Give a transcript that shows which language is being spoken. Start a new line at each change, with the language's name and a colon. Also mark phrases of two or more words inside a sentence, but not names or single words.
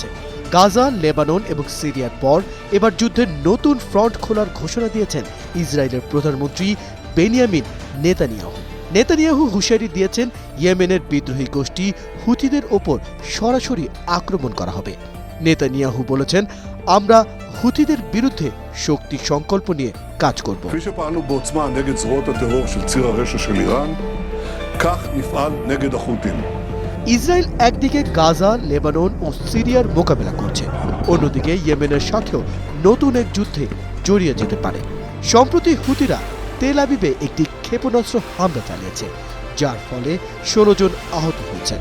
Bangla: গাজা, লেবানন এবং সিরিয়ার পর এবার যুদ্ধের নতুন ফ্রন্ট খোলার ঘোষণা দিয়েছেন ইসরায়েলের প্রধানমন্ত্রী বেনিয়ামিন নেতানিয়াহু। নেতানিয়াহু হুঁশিয়ারি দিয়েছেন ইয়েমেনের বিদ্রোহী গোষ্ঠী হুথিদের ওপর সরাসরি আক্রমণ করা হবে। নেতানিয়াহু বলেছেন, আমরা হুথিদের বিরুদ্ধে শক্তি সংকল্প নিয়ে কাজ করব।
Hebrew: כפי שפעלנו בעוצמה נגד זרועות הטרור של ציר הרשע של איראן, כך נפעל נגד החות'ים.
Bangla: ইসরায়েল একদিকে গাজা, লেবানন ও সিরিয়ার মোকাবেলা করছে, অন্যদিকে ইয়েমেনের সাথেও নতুন এক যুদ্ধে জড়িয়ে যেতে পারে। সম্প্রতি হুথিরা তেল আবিবে একটি ক্ষেপণাস্ত্র হামলা চালিয়েছে, যার ফলে 16 জন আহত হয়েছেন।